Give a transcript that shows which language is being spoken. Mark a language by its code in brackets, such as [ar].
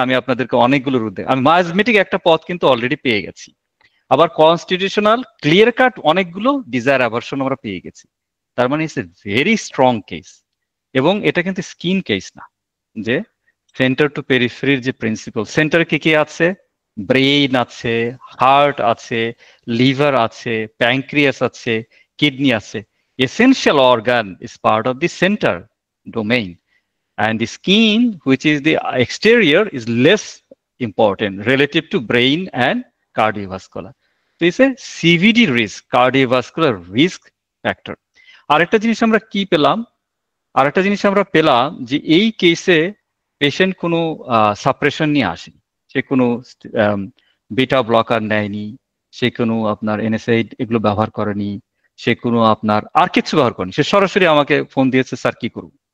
[bn] আমি আপনাদেরকে অনেকগুলো রুট দেয়, আমি মায়োজমেটিক একটা পথ কিন্তু অলরেডি পেয়ে গেছি, আবার কনস্টিটিউশনাল ক্লিয়ার কাট অনেকগুলো ডিজায়ার অ্যাভারশন আমরা পেয়ে গেছি। তার মানে [en] It's a very strong case. [bn] এবং এটা কিন্তু স্কিন কেস না, যে সেন্টার টু পেরিফেরির যে প্রিন্সিপাল, সেন্টারে কি কি আছে? ব্রেইন আছে, হার্ট আছে, লিভার আছে, প্যানক্রিয়াস আছে, কিডনি আছে। [en] Essential organ is part of the centre domain, and the skin, which is the exterior, is less important relative to brain and cardiovascular. So it's a CVD risk, cardiovascular risk factor. [bn] আরেকটা জিনিস আমরা কি পেলাম? আরেকটা জিনিস আমরা পেলাম যে এই কেসে পেশেন্ট কোনো সাপ্রেশন নিয়ে আসেনি, সে কোনো বিটা ব্লকার নেয়নি, সে কোনো আপনার NSAID এগুলো ব্যবহার করেনি, সে কোনো আপনার আর কিছু ব্যবহার করেনি, সে সরাসরি আমাকে ফোন দিয়েছে, স্যার কি করব?